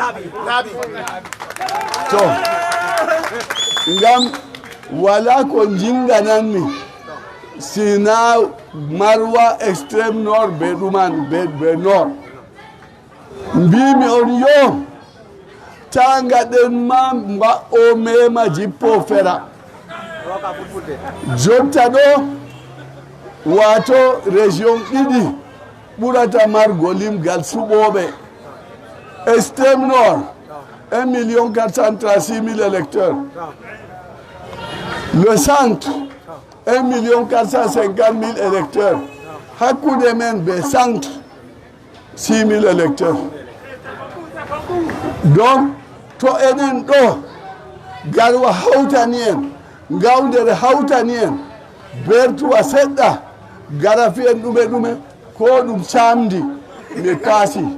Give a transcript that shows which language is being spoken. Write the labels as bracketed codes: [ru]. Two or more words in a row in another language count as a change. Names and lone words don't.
[ff] to ngam wala ko jingananmi sina Marwa extrême nord be ɗuman be nord mbimi on yo ta gaɗen ma o mema jippo fera jotta ɗo wato région ɗiɗi ɓurata margo limgal suɓoɓe extrême nord 1 436 000 électeurs le centre 1 450 000 électeurs hakkude men be centre 6 000 électeurs donc to enen ɗo Garwa hawtani en gawdere hawtani en bertuwa seɗɗa gara fiyen ɗume ko ɗum camdi mi kaasi